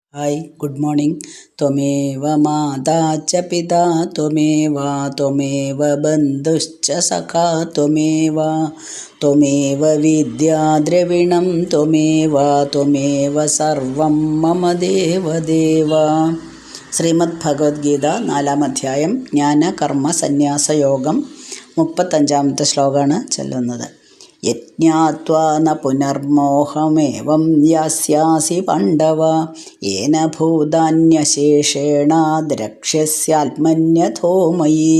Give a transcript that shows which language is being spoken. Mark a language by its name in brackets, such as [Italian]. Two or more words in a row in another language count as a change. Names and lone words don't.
[English] Hi good morning. [Sanskrit] त्वमेव माता च पिता त्वमेव बन्धुश्च सखा त्वमेव विद्या द्रविणं त्वमेव सर्वं मम देवदेव। [Malayalam] ശ്രീമദ് ഭഗവത്ഗീത 4-ാം അധ്യായം ജ്ഞാനകർമ്മ സന്യാസയോഗം 35-ാമത്തെ ശ്ലോകമാണ് ചൊല്ലുന്നത്. [Sanskrit] യജ്ഞാത്വാ ന പുനർമോഹമേവം യാസ്യാസി പാണ്ഡവ യേന ഭൂതാന്യശേഷേണ ദ്രക്ഷ്യസ്യാത്മന്യഥോ മയി.